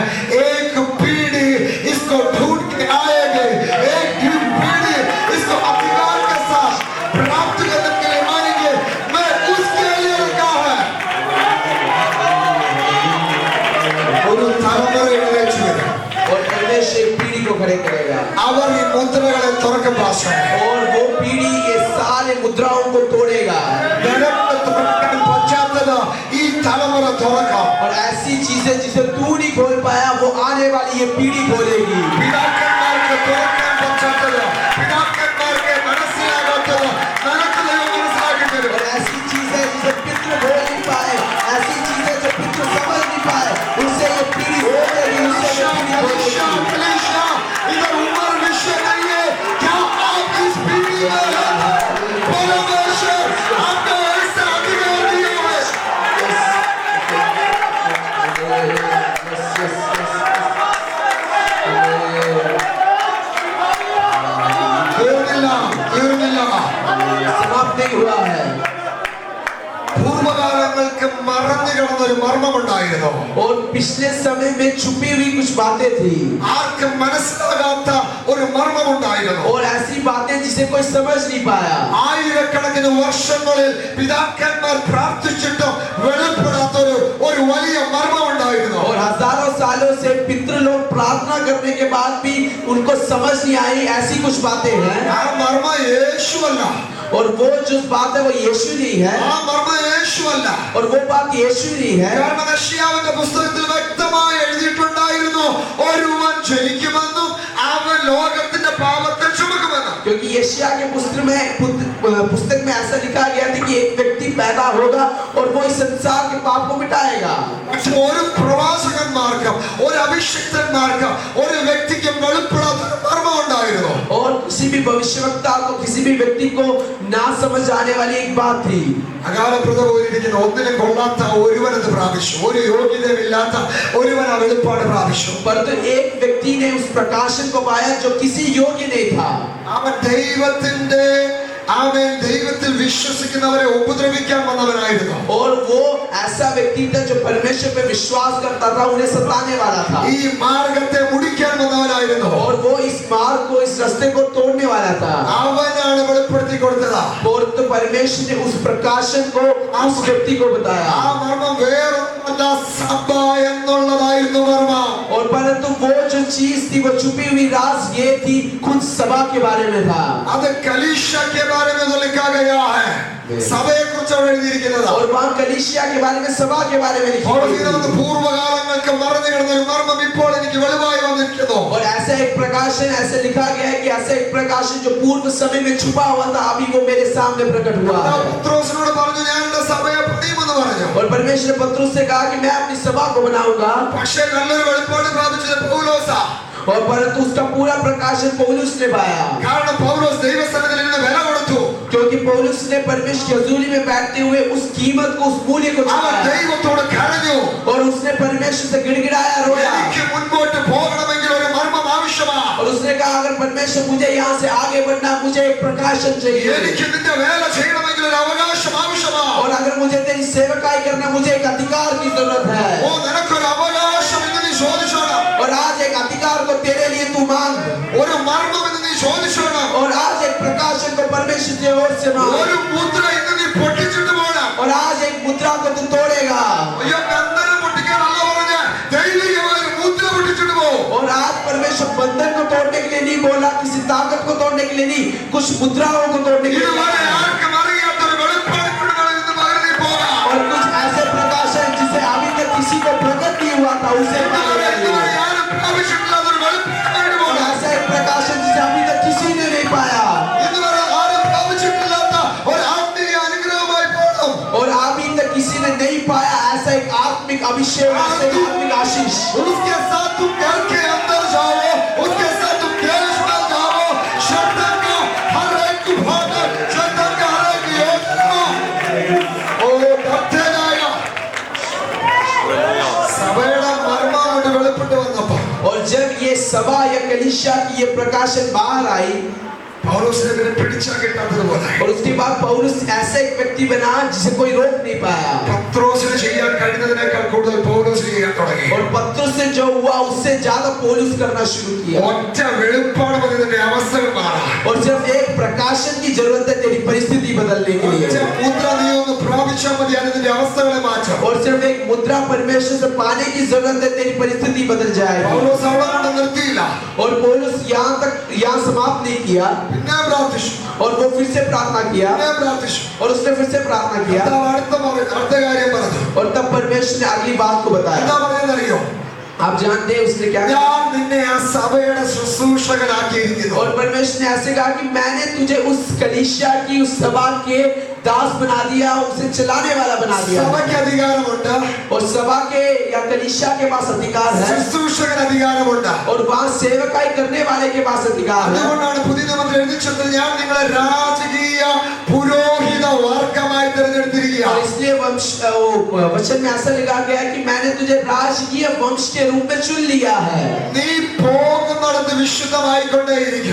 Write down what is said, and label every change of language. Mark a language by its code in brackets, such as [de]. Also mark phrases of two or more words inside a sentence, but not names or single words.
[hi] एक पीढ़ी इसको ढूंढ के आएगी, एक पीढ़ी इसको अधिकार के साथ प्राप्त करने के लिए आएंगे. मैं उसके लिए रखा है. और परमेश्वर एक पीढ़ी को खड़े करेगा. [ml] അവർ ഈ മുദ്രകളെ തുറക്കും ഭാഷ. [hi] और वो पीढ़ी ये सारे मुद्राओं को तोड़ेगा. [ml] നിനക്ക് തുറക്കാൻ പറ്റാത്തത് ഈ തലമുറ തുറക്കാം. [hi] और ऐसी चीजें जिसे तू नहीं खोल पाया वो आने वाली ये पीढ़ी खोलेगी. [ml] പിതാക്കന്മാർക്ക് തുറക്കാൻ പറ്റാത്തത്, പിതാക്കന്മാർക്ക് മനസ്സിലാകാത്തത് നിനക്ക് ദൈവം മനസ്സിലാക്കി തരും. [hi] और ऐसी चीजें जिसे पितृ बोल नहीं पाए, ऐसी चीजें जो पितृ समझ नहीं पाए, उससे ये पीढ़ी खोलेगी, उससे ये पीढ़ी खोलेगी. कलीसिया, इधर उम्र विषय नहीं है. क्या आप इस पीढ़ी में परमेश्वर आपको ऐसा अधिकार दिया है? समाप्त नहीं हुआ है. [ml] പൂർവകാലങ്ങൾക്ക് മറഞ്ഞു കിടന്ന ഒരു മർമ്മമുണ്ടായിരുന്നു. [hi] और पिछले समय में छुपी हुई कुछ बातें थी. [ml] ആർക്കും മനസ്സിലാകാത്ത ഒരു മർമ്മമുണ്ടായിരുന്നു. [hi] और ऐसी बातें जिसे कोई समझ नहीं पाया. [ml] ആയിരക്കണക്കിന് വർഷങ്ങളിൽ പിതാക്കന്മാർ പ്രാർത്ഥിച്ചിട്ടും വെളിപ്പെടാത്ത ഒരു വലിയ മർമ്മമുണ്ടായിരുന്നു. [hi] और हजारों सालों से पितृ लोग प्रार्थना करने के बाद भी उनको समझ नहीं आई ऐसी कुछ बातें हैं. [ml] ആ മർമ്മ യേശുവല്ല. [hi] और वो जो बात है वो यीशु नहीं है. [ml] ആ മർമ്മ യേശുവല്ല. [hi] और वो बात यीशु नहीं है. [ml] കാരണം യെശയ്യാവിന്റെ പുസ്തകത്തിൽ വ്യക്തമായി എഴുതിയിട്ടുണ്ടായിരുന്നു ഒരുവൻ ജനിക്കുമെന്നും അവൻ ലോകത്തിന്റെ പാപത്തെ ചുമക്കുമെന്നും. [hi] क्योंकि यशायाह के पुस्तक में ऐसा लिखा गया था कि एक व्यक्ति पैदा होगा और वो इस संसार के पाप को मिटाएगा. [ml] പക്ഷെ ഒരു പ്രവാചകന്മാർക്കും ഒരു അഭിഷിക്തന്മാർക്കും ഒരു വ്യക്തിക്കും വെളിപ്പെടാത്ത മർമ്മം ഉണ്ടായിരുന്നു. കാര്യമായിരുന്നു. [hi] और किसी भी भविष्यवक्ता को, किसी भी व्यक्ति को ना समझ आने वाली एक बात थी. [ml] അകാലപ്രത പോലിരിക്കുന്ന ഒന്നിനും കൊള്ളാത്ത ഒരുവനത് പ്രാപിച്ചു, ഒരു യോഗ്യതയില്ലാത്ത ഒരുവൻ ആ വെളിപ്പാട് പ്രാപിച്ചു. [hi] परंतु एक व्यक्ति ने उस प्रकाशन को पाया जो किसी योग्य नहीं था. [ml] അവൻ ദൈവത്തിൽ വിശ്വസിക്കുന്നവരെ ഉപദ്രവിക്കാൻ വന്നവനായിരുന്നു. [hi] और वो ऐसा व्यक्ति था जो परमेश्वर पे विश्वास करता था, उन्हें सताने वाला था. [ml] ഈ മാർഗത്തെ മുടിക്കാൻ വന്നവനായിരുന്നു. [hi] और वो इस मार्ग को, इस रास्ते को तोड़ने वाला था. [ml] അവനാണ് വെളിപ്പെടുത്തി കൊടുത്തത്. [hi] और तो परमेश्वर ने उस प्रकाशन को उस व्यक्ति को बताया. [ml] ആ മർമ്മം വേറൊന്നുമല്ല, സഭ എന്നുള്ളതായിരുന്നു മർമ്മം. [hi] और परंतु वो जो चीज थी, वो छुपी हुई राज ये थी, खुद सभा के बारे में था. അത് കലീശा के बारे में तो लिखा गया है. [ml] സഭയെ കുറിച്ചാണ് എഴുതിയിരിക്കുന്നത്. [hi] और वहाँ कलीसिया के बारे में, सभा के बारे में लिखा है. [ml] പൂർവ്വകാലങ്ങൾക്ക് മറന്നു കിടന്ന ഒരു മർമ്മം ഇപ്പോൾ എനിക്ക് വെളിവായി വന്നിരിക്കുന്നു. [hi] और ऐसा एक प्रकाशन ऐसे लिखा गया है कि ऐसा एक प्रकाशन जो पूर्व समय में छुपा हुआ था, अभी वो मेरे सामने प्रकट हुआ है. [ml] പത്രോസിനോട് പറഞ്ഞു, ഞാൻ എന്റെ സഭയെ പണിയുമെന്ന് പറഞ്ഞു. [hi] और परमेश्वर ने पत्रुस से कहा कि मैं अपनी सभा को बनाऊंगा. [ml] പക്ഷേ നല്ലൊരു വെളിപ്പാട് പ്രാപിച്ചത് പൗലോസാ. [hi] और परंतु उसका पूरा प्रकाशन पौलुस ने पाया. [ml] കാരണം പൗലോസ് ദൈവസന്നിധിയിൽ ഇരുന്ന് വില കൊടുത്തു. [hi] क्योंकि पौलुस ने परमेश्वर की हजूरी में बैठते हुए उस कीमत को, उस मूल्य को [ml] അവൻ [hi] चुकाया. [ml] ദൈവത്തോട് കരഞ്ഞു. [hi] और उसने परमेश्वर से गिड़गिड़ाया, रोया. [ml] എനിക്ക് മുൻപോട്ട് പോകണമെങ്കിൽ ഒരു മർമ്മം ആവശ്യമാണ്. [hi] और उसने कहा, अगर परमेश्वर मुझे यहाँ से आगे बढ़ना, मुझे एक प्रकाशन चाहिए. [ml] എനിക്ക് നിന്റെ വേല ചെയ്യണമെങ്കിൽ ഒരു അവകാശം ആവശ്യമാണ്. [hi] और अगर मुझे तेरी सेवकाई करना, मुझे एक अधिकार की जरूरत है. [ml] ഓ, നിനക്കൊരു അവകാശം എന്ന് നീ ചോദിച്ചോണം. [hi] और आज एक अधिकार को तेरे लिए तू मांग. [ml] ഒരു മർമ്മം എന്ന് നീ ചോദിച്ചോണം. [hi] और आज एक प्रकाशन को परमेश्वर की ओर से मांग. [ml] ഒരു മുദ്ര ഇന്ന് നീ പൊട്ടിച്ചിട്ട് പോകണം. [hi] और आज एक मुद्रा को तू तोड़ेगा. [ml] അയ്യോ, ബന്ധനം പൊട്ടിക്കാനല്ല പറഞ്ഞ, ദൈവികമായ ഒരു മുദ്ര പൊട്ടിച്ചിട്ട് പോ. [hi] और आज परमेश्वर बंधन को तोड़ने के लिए नहीं बोला, किसी ताकत को तोड़ने के लिए नहीं, कुछ मुद्राओं को तोड़ने के लिए. [ml] ഇതുവരെ ആർക്കും അറിയാത്തൊരു വെളിപ്പാട് കൊണ്ടാണ് ഇന്ന് പകരം നീ പോകാം. [hi] और कुछ ऐसे प्रकाशन जिसे अभी तक किसी को प्रकट नहीं हुआ था, उसे [ml] ഇതുവരെ ആരും പ്രാപിച്ചിട്ടില്ലാത്തൊരു വെളിപ്പാട് [hi] और [ml] പോകാം. [hi] ऐसा एक प्रकाशन जिसे अभी तक किसी ने नहीं पाया. [ml] ഇതുവരെ ആരും പ്രാപിച്ചിട്ടില്ലാത്ത ഒരു ആത്മീയ അനുഗ്രഹമായി പോകണം. [hi] और अभी तक किसी ने नहीं पाया ऐसा एक आत्मिक अभिषेक, ऐसा एक आत्मिक आशीष. उसके साथ तुम घर के अंदर जाओ, उसके साथ तुम देश में जाओ. शैतान का हर एक भाग, शैतान का हर एक योजना ओ डरते जाएगा. [ml] സഭയുടെ മർമ്മം കൊണ്ട് വെളിപ്പെട്ട് വന്നപ്പോ [hi] और जब ये सभा या कलीसिया की ये प्रकाशन बाहर आई, [ml] പൗലോസിനെ പിന്നെ പിടിച്ചാ കിട്ടാത്തതുപോലെ [hi] और उसके बाद पौलुस ऐसा एक व्यक्ति बना जिसे कोई रोक नहीं पाया. [ml] പത്രോസിന് ചെയ്യാൻ കഴിയുന്നതിനേക്കാൾ കൂടുതൽ പൗലോസ് ചെയ്യാൻ തുടങ്ങി. [hi] और पत्रुस से जो हुआ उससे ज्यादा पौलुस करना शुरू किया. [ml] ഒറ്റ വെളിപ്പാട് മതി നിന്റെ അവസ്ഥകൾ മാറാൻ. [hi] और सिर्फ एक प्रकाशन की जरूरत है तेरी परिस्थिति बदलने के [ml] ഒറ്റ [hi] लिए. [ml] മുദ്ര നീ ഒന്ന് പ്രാപിച്ചാൽ മതി, അത് നിന്റെ അവസ്ഥകളെ മാറ്റും. [hi] और सिर्फ एक मुद्रा परमेश्वर से पाने की जरूरत है, तेरी परिस्थिति बदल जाएगी. [ml] പൗലോസ് അവിടെ കൊണ്ട് നിർത്തിയില്ല. [hi] और पौलुस यहाँ समाप्त नहीं किया. [ml] പിന്നെ പ്രാർത്ഥിച്ചു, [hi] और वो फिर से प्रार्थना किया. [ml] പിന്നെ പ്രാർത്ഥിച്ചു. [hi] और उसने फिर से प्रार्थना किया. [ml] അടുത്ത കാര്യം പറഞ്ഞു. [hi] और तब परमेश्वर ने अगली बात को [ml] എന്താ [hi] बताया. [ml] പറഞ്ഞറിയോ? [hi] आप जानते हैं उसने क्या कहा? [ml] ഞാൻ നിന്നെ ആ സഭയുടെ ശുശ്രൂഷകനാക്കിയിരിക്കുന്നു. [hi] और परमेश्वर ने ऐसे कहा कि मैंने तुझे उस कलीसिया की, उस सभा के दास बना दिया, उसे चलाने वाला बना दिया. [ml] സഭയ്ക്ക് അധികാരമുണ്ട്, [hi] और सभा के या कलीसिया के पास अधिकार है. [ml] ശുശ്രൂഷകന് അധികാരമുണ്ട്. [hi] और वहाँ सेवकाई करने वाले के पास अधिकार है. [ml] അതുകൊണ്ടാണ് പുതിയ നിയമത്തിൽ എഴുതിച്ചത്, ഞാൻ നിങ്ങളെ രാജകീയ പുരോഹിത വർഗമായി തിരഞ്ഞെടുത്തിരിക്കുക. [hi] और इसलिए वचन में ऐसा लिखा गया है कि मैंने तुझे राजकीय वंश के रूप में चुन लिया है. [ml] നീ പോകുന്നിടത്ത് വിശുദ്ധമായിക്കൊണ്ടേയിരിക്കും.